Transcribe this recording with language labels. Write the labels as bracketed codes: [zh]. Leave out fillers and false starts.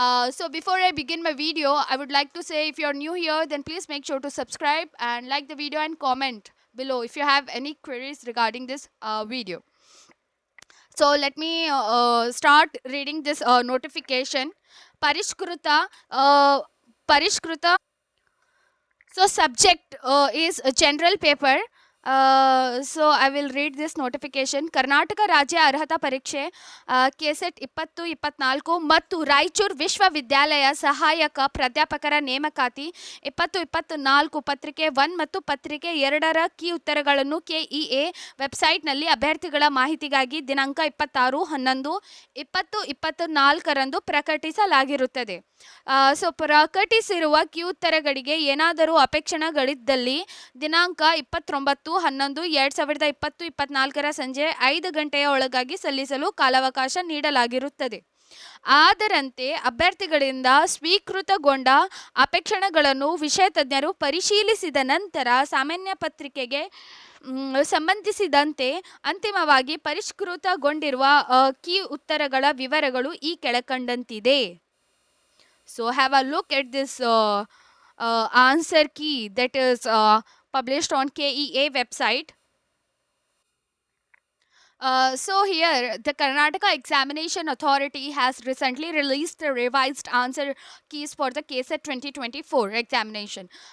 [en] So before I begin my video, I would like to say if you're new here, then please make sure to subscribe and like the video and comment below if you have any queries regarding this video. So let me start reading this notification. Parishkruta, Parishkruta. So subject is a general paper. So I will read this notification. [kn] Karnataka ರಾಜ್ಯ ಅರ್ಹತಾ ಪರೀಕ್ಷೆ KSET 2024 ಮತ್ತು ರಾಯಚೂರು ವಿಶ್ವವಿದ್ಯಾಲಯ ಸಹಾಯಕ ಪ್ರಾಧ್ಯಾಪಕರ ನೇಮಕಾತಿ 2024 ಪತ್ರಿಕೆ 1 ಮತ್ತು ಪತ್ರಿಕೆ 2ರ ಕೀ ಉತ್ತರಗಳನ್ನು ಕೆಇಎ ವೆಬ್ಸೈಟ್ನಲ್ಲಿ ಅಭ್ಯರ್ಥಿಗಳ ಮಾಹಿತಿಗಾಗಿ ದಿನಾಂಕ 26/11/2024ರಂದು ಪ್ರಕಟಿಸಲಾಗಿರುತ್ತದೆ. ಸೊ ಪ್ರಕಟಿಸಿರುವ ಕೀ ಉತ್ತರಗಳಿಗೆ ಏನಾದರೂ ಅಪೇಕ್ಷಣೆಗಳಿದ್ದಲ್ಲಿ ದಿನಾಂಕ 29/11/2024 ಸಂಜೆ 5 ಗಂಟೆಯ ಒಳಗಾಗಿ ಸಲ್ಲಿಸಲು ಕಾಲಾವಕಾಶ ನೀಡಲಾಗಿರುತ್ತದೆ. ಅದರಂತೆ ಅಭ್ಯರ್ಥಿಗಳಿಂದ ಸ್ವೀಕೃತಗೊಂಡ ಅಪೇಕ್ಷಣೆಗಳನ್ನು ವಿಷಯ ತಜ್ಞರು ಪರಿಶೀಲಿಸಿದ ನಂತರ ಸಾಮಾನ್ಯ ಪತ್ರಿಕೆಗೆ ಸಂಬಂಧಿಸಿದಂತೆ ಅಂತಿಮವಾಗಿ ಪರಿಷ್ಕೃತಗೊಂಡಿರುವ ಕೀ ಉತ್ತರಗಳ ವಿವರಗಳು ಈ ಕೆಳಕಂಡಂತಿದೆ. [en] So have a look at this answer key that is published on KEA website. So here, the Karnataka Examination Authority has recently released the revised answer keys for the KSET 2024 examination.